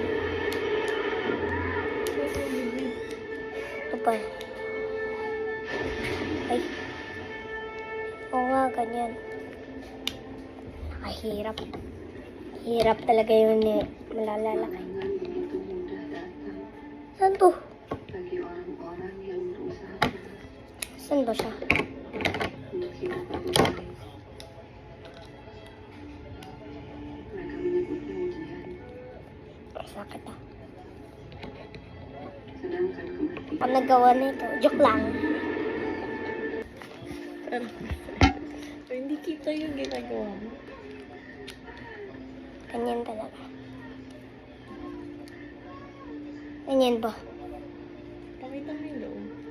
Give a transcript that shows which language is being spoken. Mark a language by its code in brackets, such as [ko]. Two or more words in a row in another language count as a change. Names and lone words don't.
[tl] Ito ba? Ay. Oo nga, ganyan. Nakahirap. Hirap talaga yun eh. Malalalaki. Saan to? [id] bagi orang-orang yang berusaha keras [tl] Saan ba siya? [id] untuk hidup lebih baik. Mereka menyebutnya ujian, [tl] Sakit ah. [id] sedangkan kematian [tl] Ako nagawa nito. Joke lang. So, hindi kita yung ginagawa mo. Ganyan talaga. Ganyan ba? Pakita mo yung loob.